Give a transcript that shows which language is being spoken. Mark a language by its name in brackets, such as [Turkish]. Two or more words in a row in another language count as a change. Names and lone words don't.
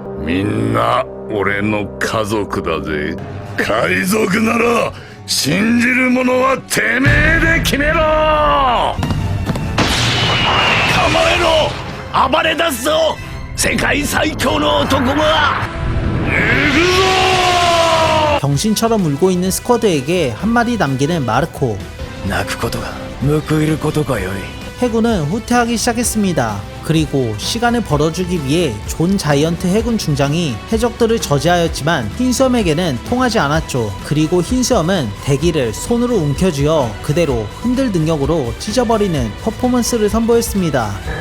[Japanese] みんな俺の家族だぜ。海賊なら信じる者はてめえで決めろ。構えろ、暴れ出すぞ世界最強の男が。行くぞ。 [Korean] 병신처럼 울고 있는 스쿼드에게 한마디 남기는 마르코. [Japanese] 泣くことが報いることかよい。 [Korean] 해군은 후퇴하기 시작했습니다. 그리고 시간을 벌어주기 위해 존 자이언트 해군 중장이 해적들을 저지하였지만 흰수염에게는 통하지 않았죠. 그리고 흰수염은 대기를 손으로 움켜쥐어 그대로 흔들 능력으로 찢어버리는 퍼포먼스를 선보였습니다.